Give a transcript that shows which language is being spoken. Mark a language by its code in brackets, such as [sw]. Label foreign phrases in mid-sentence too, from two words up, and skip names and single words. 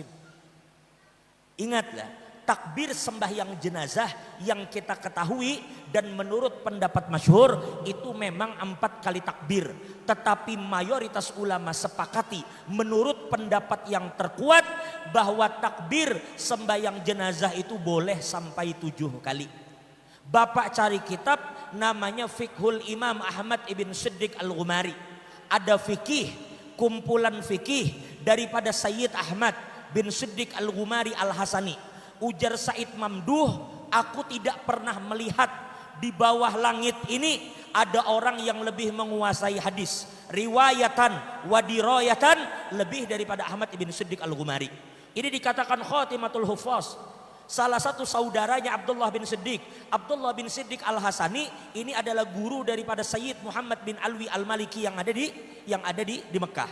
[id] Ingatlah, takbir sembahyang jenazah yang kita ketahui dan menurut pendapat masyhur itu memang 4 kali takbir. Tetapi mayoritas ulama sepakati menurut pendapat yang terkuat bahwa takbir sembahyang jenazah itu boleh sampai 7 kali. Bapak cari kitab namanya Fiqhul Imam Ahmad ibn Siddiq Al-Ghumari. Ada fikih, kumpulan fikih daripada Sayyid Ahmad bin Siddiq Al-Ghumari Al-Hasani. Ujar Said Mamduh, aku tidak pernah melihat di bawah langit ini ada orang yang lebih menguasai hadis [ar] رواية ودراية [id] lebih daripada Ahmad ibn Siddiq al-Ghumari. Ini dikatakan [ar] خاتمة الحفاظ. [id] Salah satu saudaranya Abdullah bin Siddiq, Abdullah bin Siddiq al-Hasani, ini adalah guru daripada Sayyid Muhammad bin Alwi al-Maliki yang ada di Mekah.